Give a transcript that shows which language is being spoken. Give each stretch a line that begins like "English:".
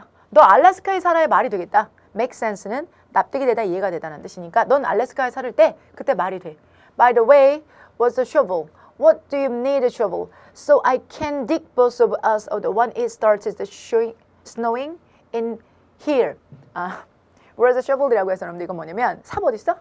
Korean: 너 알래스카에 살아야 말이 되겠다. Make sense는 납득이 되다, 이해가 되다는 뜻이니까 넌 알래스카에 살 때 그때 말이 돼.
English: By the way, what's the shovel? What do you need a shovel? So I can dig both of us when it starts snowing in here. Where's the shovel
Korean: 이라고 해서 여러분들 이건 뭐냐면 삽 어딨어?